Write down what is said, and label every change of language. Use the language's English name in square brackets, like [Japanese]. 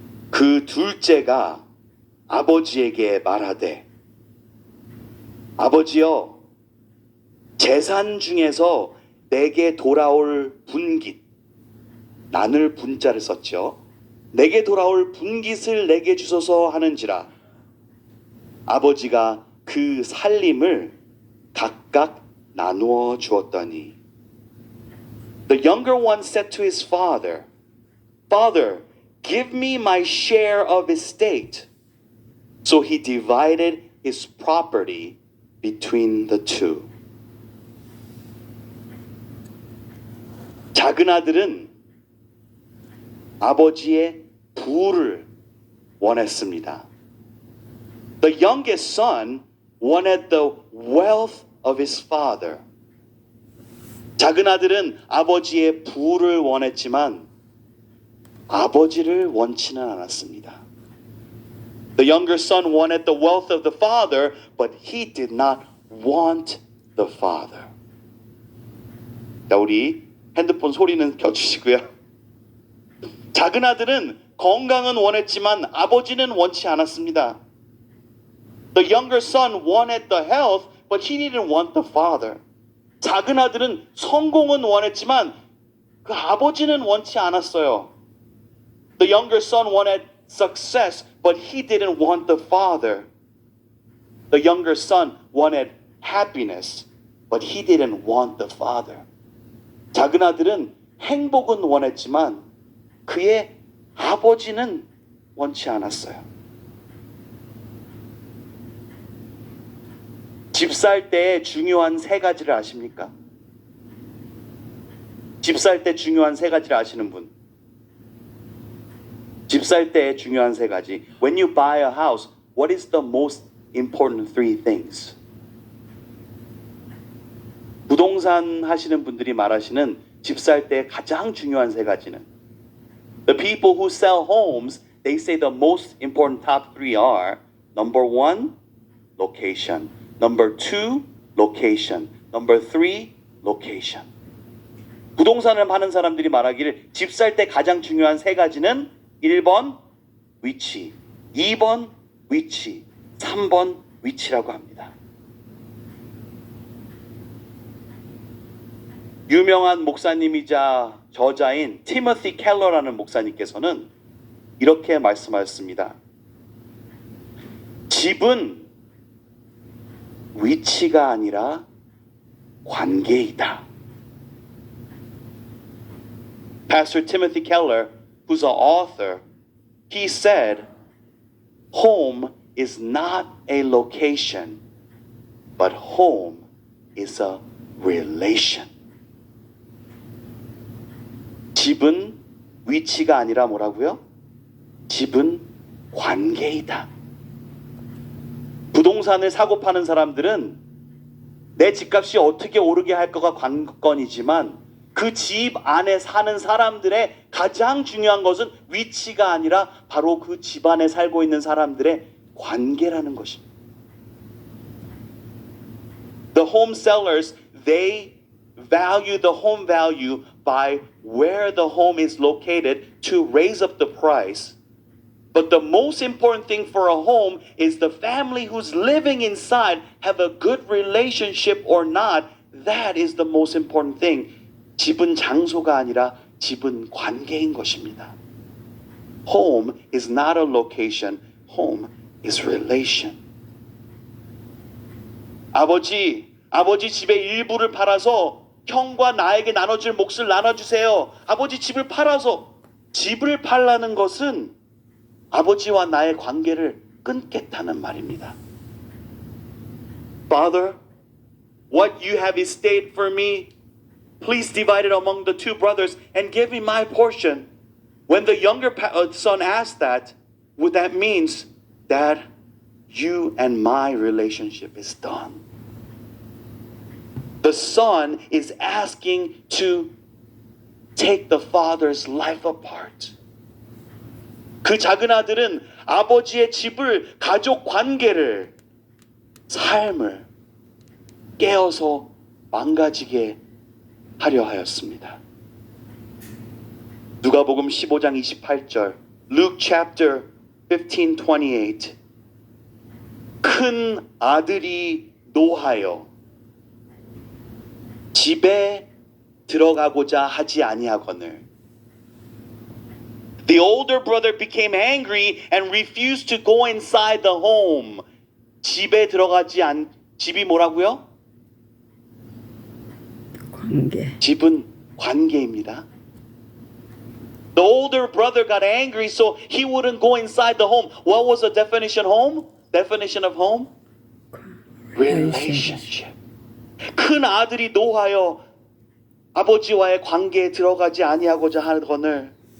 [Korean] 그 둘째가 아버지에게 말하되 아버지여 재산 중에서 내게 돌아올 분깃 나눌 분자를 썼죠. 내게 돌아올 분깃을 내게 주소서 하는지라. 아버지가 그 살림을 각각 나누어 주었더니 [English] The younger one said to his father, Father, give me my share of estate. So he divided his property between the two. [Korean] 작은 아들은 아버지의 부를 원했습니다. [English] The youngest son wanted the wealth of his father. [Korean] 작은 아들은 아버지의 부를 원했지만 아버지를 원치는 않았습니다. [English] The younger son wanted the wealth of the father, but he did not want the father. [Korean] 자, 우리 핸드폰 소리는 켜주시고요. 작은 아들은 건강은 원했지만 아버지는 원치 않았습니다. [English] The younger son wanted the health, but he didn't want the father. [Korean] 작은 아들은 성공은 원했지만 그 아버지는 원치 않았어요. [English] The younger son wanted success, but he didn't want the father. The younger son wanted happiness, but he didn't want the father. [Korean] 작은 아들은 행복은 원했지만 그의 아버지는 원치 않았어요. 집 살 때 중요한 세 가지를 아십니까? 집 살 때 중요한 세 가지를 아시는 분? 집 살 때 중요한 세 가지. [English] When you buy a house, what is the most important three things? [Korean] 부동산 하시는 분들이 말하시는 집 살 때 가장 중요한 세 가지는 [English] The people who sell homes, they say the most important top three are number one, location. Number two, location. Number three, location. [Korean] 부동산을 파는 사람들이 말하기를 집 살 때 가장 중요한 세 가지는 1번 위치, 2번 위치, 3번 위치라고 합니다. 유명한 목사님이자 저자인 티모시 켈러라는 목사님께서는 이렇게 말씀하셨습니다. 집은 위치가 아니라 관계이다. [English] Pastor Timothy Keller, who's an author, he said, home is not a location, but home is a relation. [Korean] 집은 위치가 아니라 뭐라고요? 집은 관계이다. 부동산을 사고 파는 사람들은 내 집값이 어떻게 오르게 할까가 관건이지만 그 집 안에 사는 사람들의 가장 중요한 것은 위치가 아니라 바로 그 집 안에 살고 있는 사람들의 관계라는 것입니다. [English] The home sellers, they value the home value by where the home is located to raise up the price. But the most important thing for a home is the family who's living inside have a good relationship or not. That is the most important thing. [Korean] 집은 장소가 아니라 집은 관계인 것입니다. [English] Home is not a location. Home is relation. [Korean] 아버지 집의 일부를 팔아서 형과 나에게 나눠줄 몫을 나눠주세요. 아버지 집을 팔아서 집을 팔라는 것은 아버지와 나의 관계를 끊겠다는 말입니다. [English] Father, what you have estate for me, please divide it among the two brothers and give me my portion. When the younger son asked that, what that means that you and my relationship is done. The son is asking to take the father's life apart. [Korean] 그 작은 아들은 아버지의 집을, 가족 관계를, 삶을 깨어서 망가지게 하려 하였습니다. 누가복음 15장 28절, [English] Luke chapter 15:28. [Korean] 큰 아들이 노하여 집에 들어가고자 하지 아니하거늘. [English] The older brother became angry and refused to go inside the home. [Korean] 집에 들어가지 집이 뭐라고요? 관계. 집은 관계입니다. [English] The older brother got angry, so he wouldn't go inside the home. What was the definition home? Definition of home? Relationship. [Korean] 큰 아들이 노하여 아버지와의 관계에 들어가지 아니하고자 하거늘.